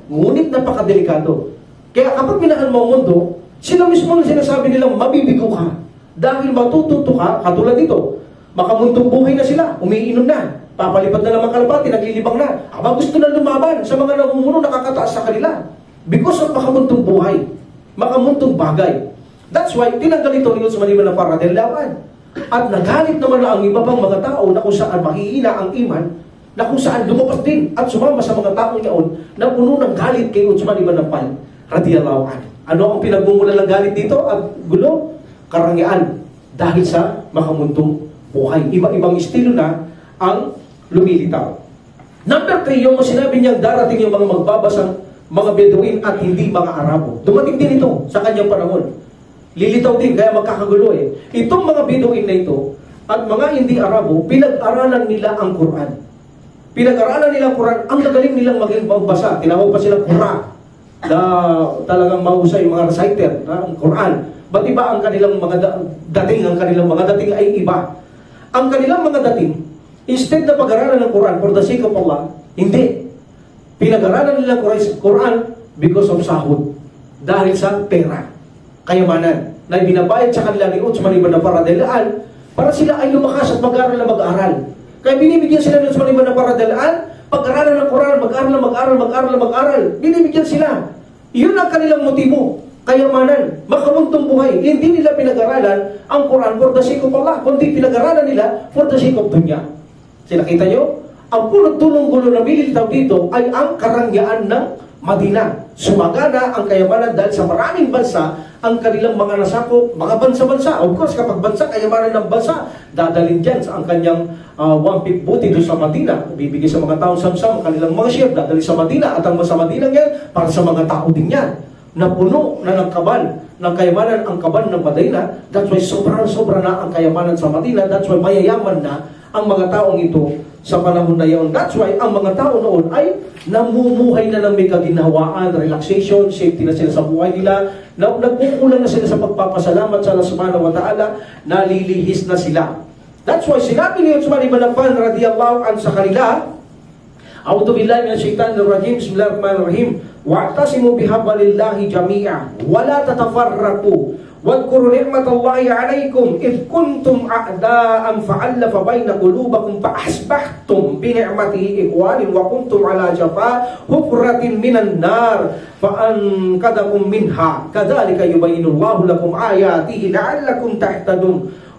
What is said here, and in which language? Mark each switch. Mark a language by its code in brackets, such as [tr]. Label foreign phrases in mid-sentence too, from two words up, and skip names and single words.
[tl] Ngunit napakadelikado. Kaya kapag minahal mo ang mundo, sila mismo na sinasabi nilang mabibigo ka. Dahil matututo ka, katulad dito, makamundong buhay na sila, umiinom na, papalipad na ng mga kalapati, naglilibang na. Aba gusto na lumaban sa mga namumuno nakakataas sa kanila. [en] Because of [tl] makamundong buhay, makamundong bagay. [en] That's why, [tl] tinanggal ito ni Utsman ibn Affan [ar] رضي الله عنه. [tl] At nagalit naman na ang iba pang mga tao na kung saan mahihina ang iman, na kung saan lumabas din at sumama sa mga taong yaon na puno ng galit kay Utsman ibn Affan [ar] رضي الله عنه. [tl] Ano ang pinagmumula ng galit dito at gulo? Karangyaan dahil sa makamundong buhay. Iba-ibang estilo na ang lumilitaw. Number 3, yung sinabi niyang darating yung mga magbabasang mga Bedouin at hindi mga Arabo. Dumating din ito sa kanyang panahon. Lilitaw din, kaya magkakagulo Itong mga Bedouin na ito at mga hindi Arabo, pinag-aralan nila ang Quran. Pinag-aralan nila ang Quran, ang gagaling nilang maging magbasa. Tinawag pa sila Quran na talagang mahusay mga reciter ng Quran. Ba't iba ang kanilang mga dating? Ang kanilang mga dating ay iba. Ang kanilang mga dating, instead na pag-aralan ng Quran [en] for the sake of Allah, [tl] hindi. Pinag-aralan nila Quran [en] because of [tl] sahod. Dahil sa pera, kayamanan, na binabayad sa kanila ni Utsman ibn Affan [ar] رضي الله عنه [tl] para sila ay lumakas at mag-aral na mag-aral. Kaya binibigyan sila ni Utsman ibn Affan [ar] رضي الله عنه [tl] pag-aralan ng Quran, mag-aral. Binibigyan sila. Yun ang kanilang motibo. Kayamanan, makamuntong buhay. Hindi nila pinag-aralan ang Quran [en] for the sake of Allah, [tl] kundi pinag-aralan nila [en] for the sake of dunya. [tl] Sila kita nyo? Ang punot tulong gulo na militaw dito ay ang karangyaan ng Madina. Sumagana ang kayamanan dahil sa maraming bansa ang kanilang mga nasakop, mga bansa-bansa. [en] Of course, [tl] kapag bansa, kayamanan ng bansa, dadalhin dyan sa ang kanyang 1/5 buti doon sa Madina. Bibigay sa mga taong samsam, kanilang mga share, dadalhin sa Madina. At ang sa Madina yan, para sa mga tao din yan. Napuno na ng kaban, ng kayamanan ang kaban ng Madina. [en] That's why [tl] sobrang-sobra na ang kayamanan sa Madina. [en] That's why [tl] mayayaman na ang mga taong ito sa panahon na yun. [en] That's why [tl] ang mga tao noon ay namumuhay na ng may kaginhawaan, relaxation, safety na sila sa buhay nila, nagkukulang na sila sa pagpapasalamat sa Allah [ar] سبحانه وتعالى, [tl] nalilihis na sila. [en] That's why [tl] sinabi ni Utsman ibn Affan [ar] رضي الله عنه [tl] sa kanila, [ar] أعوذ بالله من الشيطان الرجيم بسم الله الرحمن الرحيم واعتصموا بحبل الله جميعا ولا تفرقوا واذكروا نعمة الله عليكم إذ كنتم أعداء فألف بين قلوبكم فأصبحتم بنعمته إخوانا وكنتم على شفا حفرة من النار فأنقذكم منها كذلك يبين الله لكم آياته لعلكم تهتدون